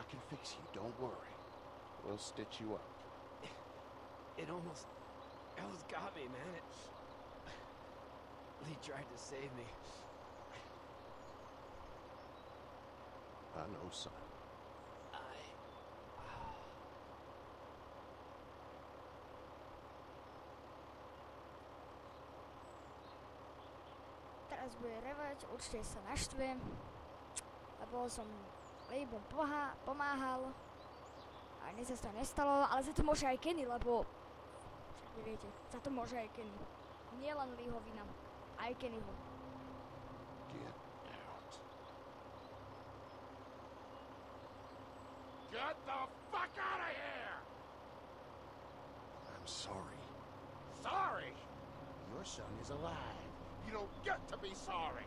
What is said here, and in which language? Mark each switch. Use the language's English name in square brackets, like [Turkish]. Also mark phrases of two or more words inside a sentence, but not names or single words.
[English] fix you, don't worry. We'll stitch you up. It almost got me, man. Lee tried to save me. I know, son. [Slovak] Teraz bude revať, určite sa naštve, lebo som Leebom pomáhal a nič sa to nestalo, ale za to môže aj Kenny, lebo však viete, za to môže aj Kenny. Nie len Leeho vina, aj Kennyho. [English] Get out. Get the fuck out of here! I'm sorry. Sorry? Your son is alive. You don't get to be sorry.